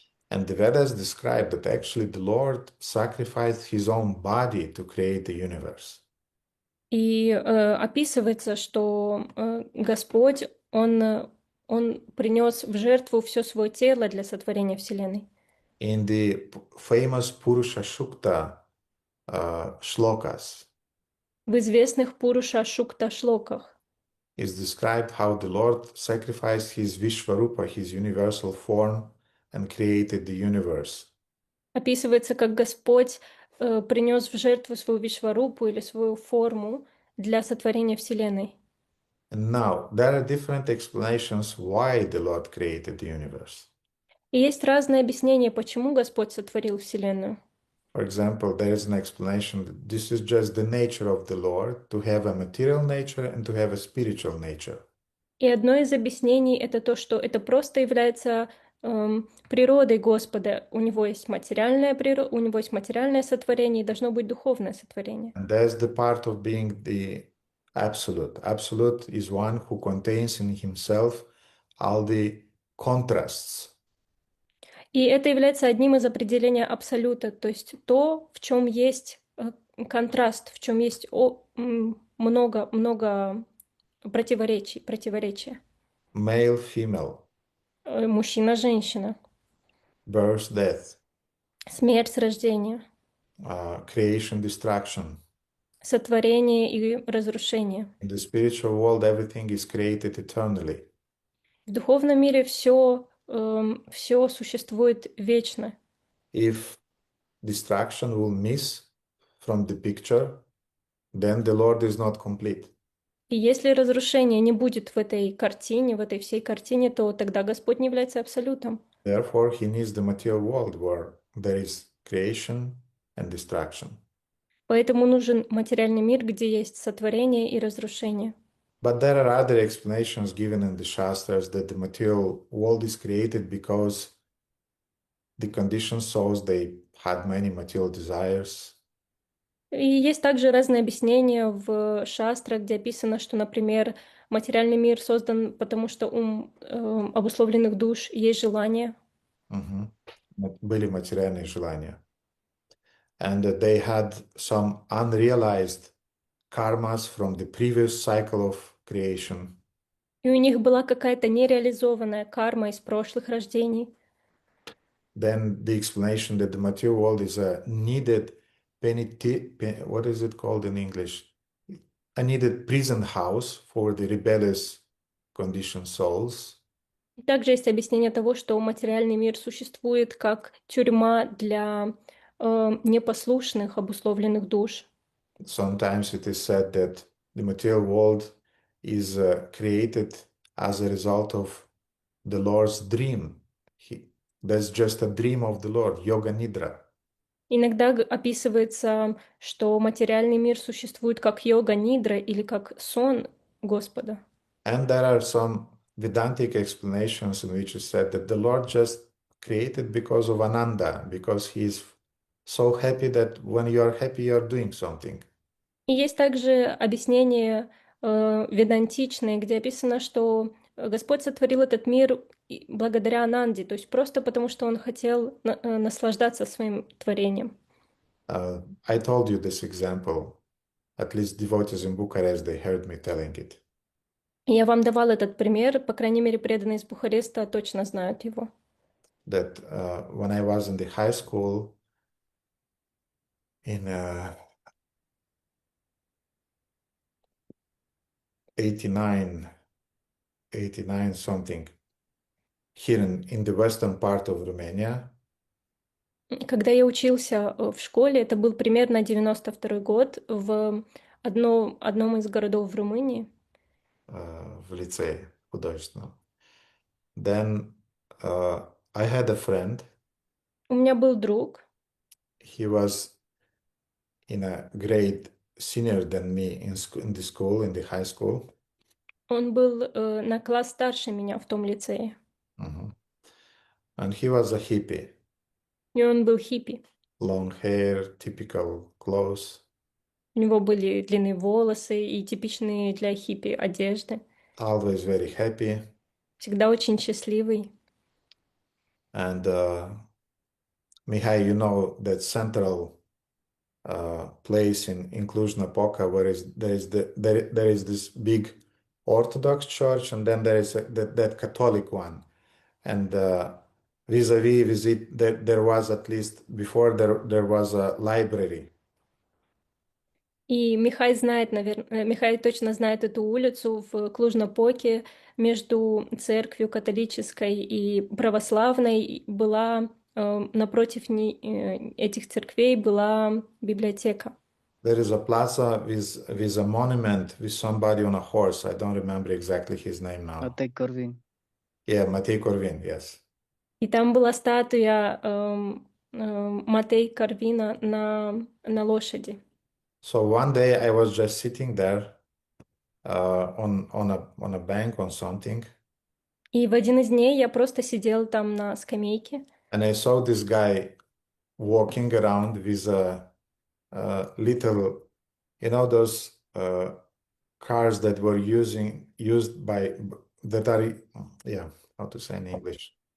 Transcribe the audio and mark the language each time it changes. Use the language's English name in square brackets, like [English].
[English] And the Vedas describe that actually the Lord sacrificed his own body to create the universe. [Russian] И описывается, что Господь, он принес в жертву все свое тело для сотворения Вселенной. [English] In the famous Purusha Shukta shlokas, [Russian] В известных Пуруша Шукта шлоках [English] is described how the Lord sacrificed his Vishvarupa, his universal form, and created the universe. [Russian] описывается, как Господь принес в жертву свою Вишварупу или свою форму для сотворения Вселенной. [English] And now, there are different explanations why the Lord created the universe. [Russian] И есть разные объяснения, почему Господь сотворил Вселенную. [English] For example, there is an explanation that this is just the nature of the Lord to have a material nature and to have a spiritual nature. [Russian] И одно из объяснений это то, что это просто является природой Господа. У него есть материальное у него есть материальное сотворение и должно быть духовное сотворение. [English] And that's the part of being the absolute. Absolute is one who contains in himself all the contrasts. [Russian] И это является одним из определений абсолюта, то есть то, в чем есть контраст, в чем есть много противоречия. [English] Male, female, [Russian] Мужчина, женщина, [English] birth, death, [Russian] смерть, рождение, [English] creation, destruction. [Russian] сотворение и разрушение. [English] In the spiritual world, everything is created eternally. [Russian] В духовном мире все существует вечно. [English] If destruction will miss from the picture, then the Lord is not complete. [Russian] И если разрушения не будет в этой картине, в этой всей картине, то тогда Господь не является абсолютом. [English] Therefore, he needs the material world where there is creation and destruction. [Russian] Поэтому нужен материальный мир, где есть сотворение и разрушение. [English] But there are other explanations given in the Shastras that the material world is created because the conditioned souls, they had many material desires. [Russian] И есть также разные объяснения в шастрах, где описано, что, например, материальный мир создан, потому что у обусловленных душ есть желание. Были материальные желания. [English] And that they had some unrealized karmas from the previous cycle of creation. [Russian] И у них была какая-то нереализованная карма из прошлых рождений. [English] Then the explanation that the material world is a needed what is it called in English? A needed prison house for the rebellious conditioned souls. [Russian] И также есть объяснение того, что материальный мир существует как тюрьма для непослушных, обусловленных душ. [English] Sometimes it is said that the material world is created as a result of the Lord's dream. That's just a dream of the Lord, yoga nidra. [Russian] Иногда описывается, что материальный мир существует как йога-нидра или как сон Господа. [English] And there are some Vedantic explanations in which it said that the Lord just created because of Ananda, because he is so happy that when you are happy, you are doing something. [Russian] И есть также объяснение ведантичное, где описано, что Господь сотворил этот мир благодаря Ананде, то есть просто потому, что Он хотел наслаждаться своим творением. [English] I told you this example At least devotees in Bucharest, they heard me telling it. [Russian] Я вам давал этот пример, по крайней мере, преданные из Бухареста точно знают его. [English] That when I was in the high school in 89 something, here in the western part of Romania, [Russian] Когда я учился в школе, это был примерно 92-й год, в одном из городов в Румынии. в лицее художественном. [English] Then I had a friend. [Russian] У меня был друг, [English] He was in a grade senior than me in the school, in the high school. [Russian] он был на класс старше меня в том лицее, [English] Mhm. And he was a hippie. [Russian] и он был хиппи. [English] Long hair, typical clothes, [Russian] У него были длинные волосы и типичные для хиппи одежды. [English] always very happy. [Russian] Всегда очень счастливый. [English] And Mihai, you know that central place in Cluj-Napoca where there is this big Orthodox church, and then there is that Catholic one. And vis-a-vis it, there was at least before there was a library. [Russian] И Михай знает, наверное, Михай точно знает эту улицу в Клуж-Напоке между церковью католической и православной была напротив этих церквей была библиотека. [English] There is a plaza with a monument with somebody on a horse. I don't remember exactly his name now. Matei Corvin. Yeah, Matei Corvin, yes. [Russian] И там была статуя Матей Карвина на лошади. [English] So one day I was just sitting there on a bank on something, [Russian] И в один из дней я просто сидела там на скамейке, [English] and I saw this guy walking around with a little, you know, those cars that were used by that are, yeah, how to say in English.